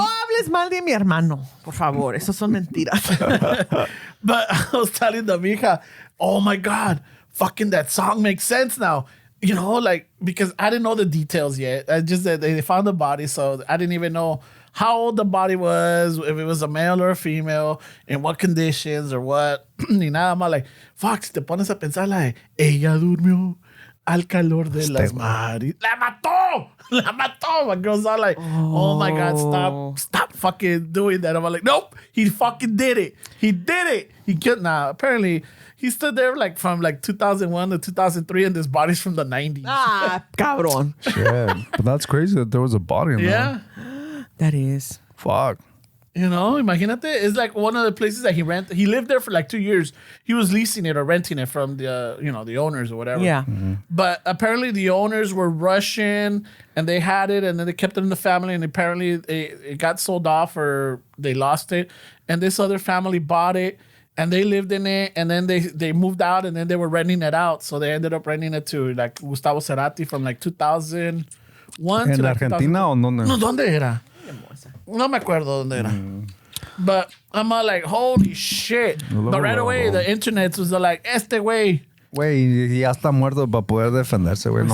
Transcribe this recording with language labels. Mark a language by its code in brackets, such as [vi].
[es] No hables mal de mi hermano, por favor. Esas son mentiras. [en] But I was telling the mija, oh my God, fucking that song makes sense now. Because I didn't know the details yet. I just that they found the body, so I didn't even know how old the body was, if it was a male or a female, in what conditions or what. [es] Ni nada más, like, fuck, si te pones a pensar, like, ella durmió al calor de las maris. ¡La mató! ¡La mató! [en] My girl's all like, oh my God, stop fucking doing that. I'm like, nope, he fucking did it. He did it. He killed, apparently, he stood there from 2001 to 2003, and this body's from the 90s. [es] Ah, cabrón. [en] Shit. But that's crazy that there was a body in there. Yeah. That is. Fuck. [es] Imagínate. [en] It's like one of the places that he rented. He lived there for like 2 years. He was leasing it or renting it from the owners or whatever. Yeah. But apparently the owners were Russian and they had it and then they kept it in the family and apparently it got sold off or they lost it. And this other family bought it and they lived in it and then they moved out and then they were renting it out. So they ended up renting it to like Gustavo Cerati from like 2001 [es] ¿En [en] to like [es] Argentina o dónde? No, ¿dónde era? No me acuerdo dónde era. [en] But I'm all like, holy shit. But right away, the internet was like, [es] este güey. Güey, ya está muerto para poder defenderse, güey. No